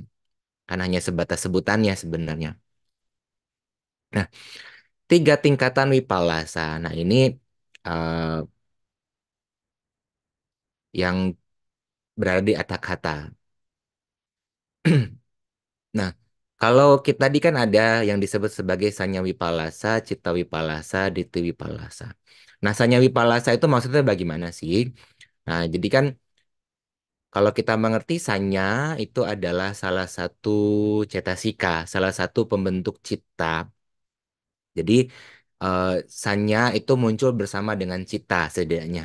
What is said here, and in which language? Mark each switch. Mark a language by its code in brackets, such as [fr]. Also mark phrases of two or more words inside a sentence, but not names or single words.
[id] Kan hanya sebatas sebutannya sebenarnya. Nah, 3 tingkatan wipalasa. Nah, ini eh, yang berada di atas kata. Nah, kalau kita tadi kan ada yang disebut sebagai [pi] Sanya Wipalasa, Citta Wipalasa, Diti Wipalasa. [id] Nah, [pi] Sanya Wipalasa [id] itu maksudnya bagaimana sih? Nah, jadi kan kalau kita mengerti Sanya itu adalah salah satu cetasika, salah satu pembentuk cita. Jadi eh, Sanya itu muncul bersama dengan cita setidaknya.